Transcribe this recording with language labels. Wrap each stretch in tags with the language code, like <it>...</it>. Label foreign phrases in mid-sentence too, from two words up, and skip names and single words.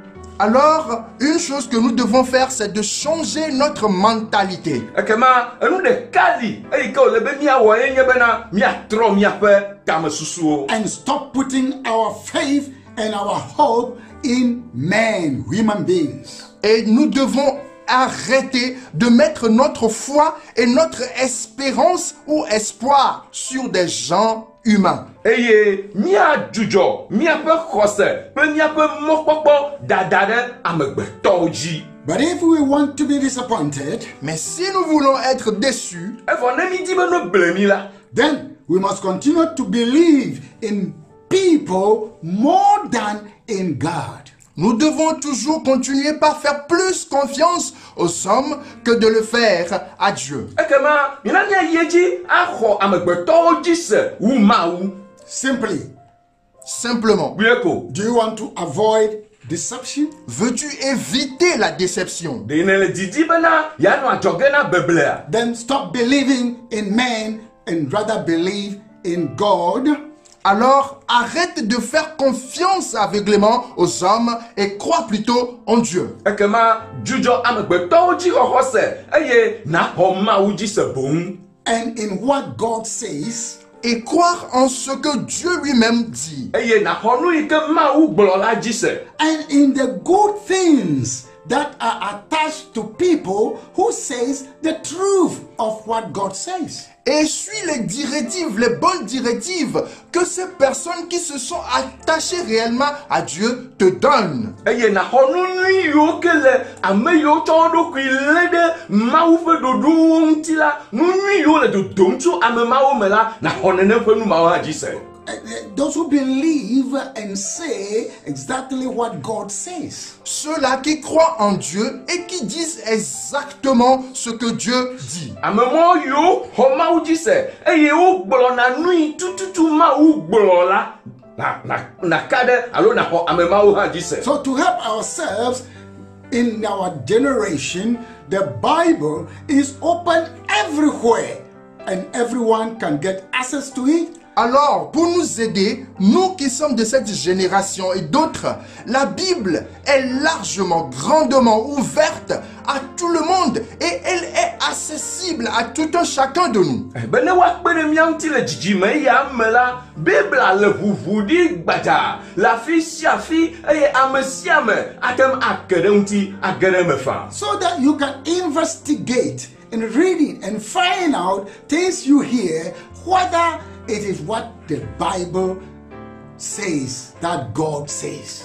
<fr>alors une chose que nous devons faire, c'est de changer notre mentalité.</fr> <ee>ekema enu ɖeka li eyi ke wòle be miawɔ ye nye bena miatrɔ miaƒe tamesusuwo.</ee> <en>and stop putting our faith and our hope in men, human beings.</en> <fr>Et nous devons arrêter de mettre notre foi et notre espérance ou espoir sur des gens humains.</fr> <ee>Eye miadzudzɔ miaƒe xɔse kple miaƒe mɔkpɔkpɔ dada ɖe amegbetɔwo dzi.</ee> <en>But if we want to be disappointed,</en> <fr>Mais si nous voulons être déçus,</fr> <ee>Evɔ ne mi di be no ble mi la,</ee> <en>then we must continue to believe in people more than in God.</en> <fr>nous devons toujours continuer par faire plus confiance aux hommes que de le faire à Dieu.</fr> <ee>ekema mina miayi edzi axɔ amegbetɔwo dzi se wu Mawu.</ee> <en>Simply,</en> <fr>Simplement,</fr> <ee>Bue ko.</ee> <en>do you want to avoid deception?</en> <fr>veux-tu éviter la déception?</fr> <ee>De ne le didi bena yanɔ adzɔge na beblea.</ee> <en>Then stop believing in men and rather believe in God.</en> <fr>Alors arrête de faire confiance aveuglément aux hommes et crois plutôt en Dieu.</fr> <ee>Ekema dzudzɔ amegbetɔwo dzi xɔxɔ se eye naxɔ Mawu dzi se boŋ.</ee> <en>And in what God says,</en> <fr>Et croire en ce que Dieu lui-même dit.</fr> <ee>Eye naxɔ nu yi ke Mawu gblɔ la dzi se.</ee> <en>and in the good things that are attached to people who says the truth of what God says.</en> <fr>Et suis les directives, les bonnes directives que ces personnes qui se sont attachées réellement à Dieu te donnent.</fr> <ee>Eye naxɔ nu nyui yiwo ke le ame yiwo tsɔ wo ɖokui lé ɖe Mawu ƒe ɖoɖowo ŋuti la, nu nyui yiwo le dodom tso ame mawo me la, naxɔ nene ƒe nu mawo hã dzi se.</ee> <en>Those who believe and say exactly what God says.</en> <fr>Ceux-là qui croient en Dieu et qui disent exactement ce que Dieu dit.</fr> <ee>Ame mawo yiwo xɔ Mawu dzi se eye wogblɔna nu yi tututu Mawu gblɔ la, naka ɖe alo naxɔ ame mawo hã dzi se.</ee> <en>So to help ourselves in our generation, the Bible is open everywhere and everyone can get access to it.</en> <fr>Alors, pour nous aider, nous qui sommes de cette génération et d'autres, la Bible est largement, grandement ouverte à tout le monde et elle est accessible à tout un chacun de nous.</fr> <ee>be ne wakpe ɖe mía ŋuti le dzidzime ya me la, Biblia le ʋuʋu ɖi gbadza le afi sia afi eye ame sia ame ate ŋu ake ɖe ŋuti age ɖe eme faa.</ee> <en>So that you can investigate and read it and find out things you hear, whether it is what the Bible says that God says.</en>